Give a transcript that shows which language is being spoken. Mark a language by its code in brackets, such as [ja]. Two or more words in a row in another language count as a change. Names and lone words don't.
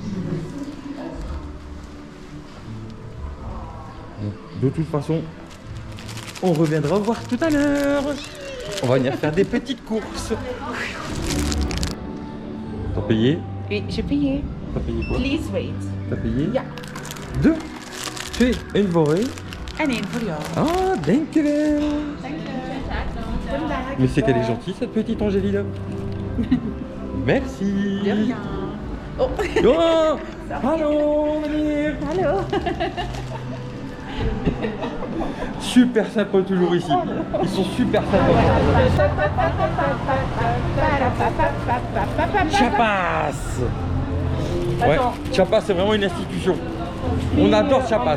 [fr] De toute façon, on reviendra voir tout à l'heure. On va venir faire des petites courses. T'as payé? Oui, j'ai payé. T'as payé quoi? [en] Please wait. [fr] T'as payé? [nl] Ja. 2, 2, een voor u. En één voor jou. Ah, dankjewel. Vandaag. [fr] Mais c'est qu'elle est gentille cette petite Angélina. Merci. De rien. Oh. [nl] Oh, hallo meneer. Hallo. [fr] Super sympa toujours ici. Ils sont super sympas. Chiapas. Ouais, Chiapas c'est vraiment une institution. On adore Chiapas.